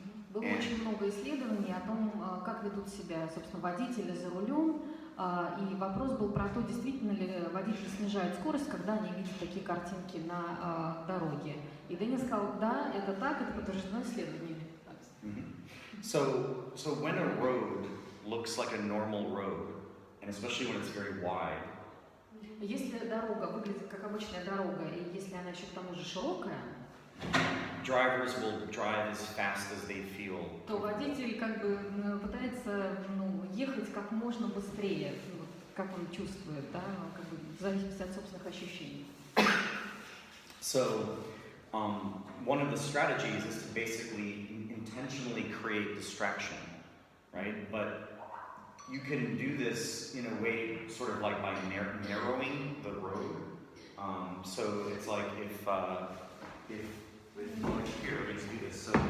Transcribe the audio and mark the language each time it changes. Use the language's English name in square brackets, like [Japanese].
[Russian] Было очень много исследований о том, как ведут себя, собственно, водители за рулем, и вопрос был про то, действительно ли водители снижают скорость, когда они видят такие картинки на дороге. И Дэниел сказал, да, это так, это подтверждено исследованиями. [English] So when a road looks like a normal road, and especially when it's very wide, [Russian] если дорога выглядит как обычная дорога, и если она еще к тому же широкая, [English] drivers will drive as fast as they feel. [Russian] то водитель пытается ехать как можно быстрее, как он чувствует, да, в зависимости от собственных ощущений. [English] So one of the strategies is to basically intentionally create distraction, right? But you can do this in a way sort of like by narrowing the road. So it's like if here, let's do this.